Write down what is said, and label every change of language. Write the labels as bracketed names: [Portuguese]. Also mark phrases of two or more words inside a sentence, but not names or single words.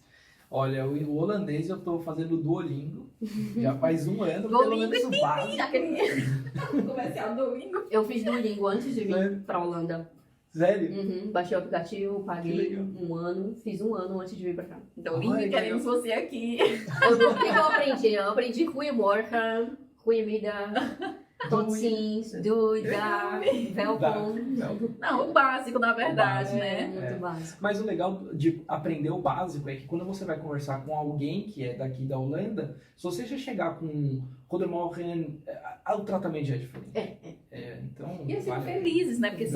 [Portuguese] Olha, o holandês eu tô fazendo Duolingo, já faz 1 ano, pelo Duolingo menos o básico. Aquele comercial Duolingo. Eu fiz Duolingo antes de vir Sério? pra Holanda. Sério? Baixei o aplicativo, Que paguei legal. 1 ano, fiz 1 ano antes de vir pra cá. Duolingo, Ai, queremos você aqui. O que eu aprendi? Eu aprendi [Dutch] Goedemorgen, Goedemiddag, tot ziens, doei, dag, welkom. [Portuguese] Não, o básico, na verdade, O básico. né? Muito básico. Mas o legal de aprender o básico é que quando você vai conversar com alguém que é daqui da Holanda, se você já chegar com Goedemorgen, o tratamento já é diferente. Então, E eles ficam vale. felizes, né? Porque assim,